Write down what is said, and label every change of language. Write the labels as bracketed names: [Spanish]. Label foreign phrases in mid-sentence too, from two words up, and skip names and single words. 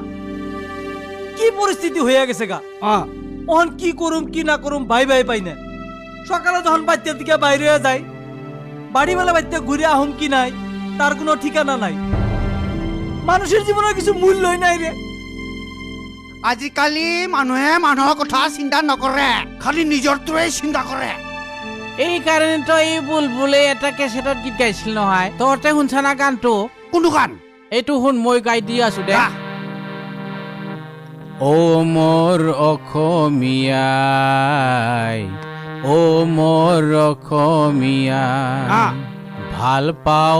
[Bangla] কি পরিস্থিতি হয়ে গেছে গা। অহন কি করুম কি না করুম ভাই ভাই পাই না। সকালে যখন বাচ্চার দিকে বাইরে যায়, বাড়ি বেলা বাচ্চা ঘুরে আহম কি নাই তার কোনো ঠিকানা নাই। মানুষের জীবনের কিছু মূল্যই নাই রে। [Assamese] আজিকালি মানুহে মানুহৰ কথা চিন্তা নকৰে, খালি নিজৰটোৱে চিন্তা কৰে। এই কাৰণে তো এই বুলবুলে এটা কেছেটত গীত গাইছিল নহয়, তহঁতে শুনছা না গানটো? কোনটো গান? এইটো শুন, মই গাই দি আছো দে। ও মোৰ অসমীয়াই, ও মোৰ অসমীয়াই, ভাল পাওঁ